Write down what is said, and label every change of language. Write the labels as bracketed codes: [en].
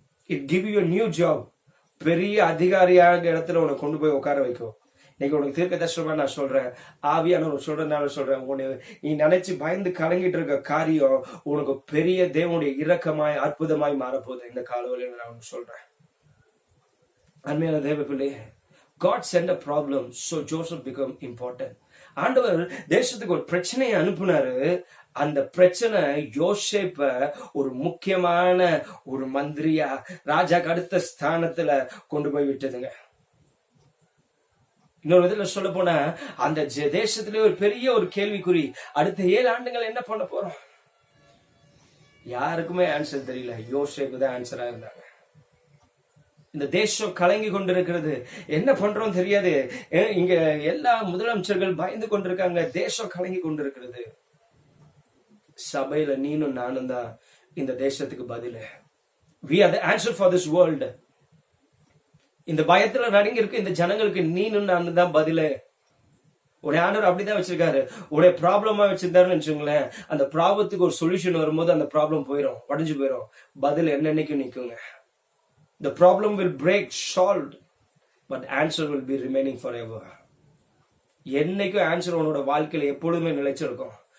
[en] It give you new job. [ta] பெரிய அதிகாரியாக இடத்துல உனக்கு கொண்டு போய் உட்கார வைக்கும். இன்னைக்கு உனக்கு தீர்க்க தரிசனமா நான் சொல்றேன், ஆவியானவர் சொல்றதுனால சொல்றேன், நீ நினைச்சு பயந்து கலங்கிட்டு இருக்க காரியம் உனக்கு பெரிய தேவனுடைய இரக்கமாய் அற்புதமாய் மாறப்போகுது இந்த காலவழியில நான் சொல்றேன். அருமையான தேவ பிள்ளையே, [en] God sent a problem so Joseph become important. [ta] ஆண்டவர் தேசத்துக்கு ஒரு பிரச்சனையை அனுப்புனாரு. அந்த பிரச்சனை யோசேப்ப ஒரு முக்கியமான ஒரு மந்திரியா, ராஜாக்கு அடுத்த ஸ்தானத்துல கொண்டு போய் விட்டதுங்க. இன்னொரு விதத்துல சொல்ல போனா, அந்த தேசத்திலே ஒரு பெரிய ஒரு கேள்விக்குறி, அடுத்த 7 ஆண்டுகள் என்ன பண்ண போறோம்? யாருக்குமே ஆன்சர் தெரியல. யோசேப்பு தான் ஆன்சரா இருந்தாங்க. இந்த தேசம் கலங்கி கொண்டிருக்கிறது, என்ன பண்றோம் தெரியாது. இங்க எல்லா முதலமைச்சர்கள் பயந்து கொண்டிருக்காங்க, தேசம் கலங்கி கொண்டிருக்கிறது. சபையில நீனும் நானும் தான் இந்த தேசத்துக்கு பதில். [en] We are the answer for this world. [ta] இந்த பயத்துல நடுங்கி இருக்கு இந்த ஜனங்களுக்கு நீனும் நானும் தான் பதில். உடைய ஆண்டவர் அப்படிதான் வச்சிருக்காரு. உடைய ப்ராப்ளமா வச்சிருந்தாருன்னு வச்சுங்களேன், அந்த ப்ராப்ளத்துக்கு ஒரு சொல்யூஷன் வரும்போது அந்த ப்ராப்ளம் போயிடும், உடஞ்சு போயிடும். பதில் என்னன்னைக்கும் நிக்குங்க. [en] The problem will break, solved, but answer will be remaining forever. [ta] என்னைக்கும் ஆன்சர் உன்னோட வாழ்க்கையில எப்பொழுதுமே நிலைச்சிருக்கும்.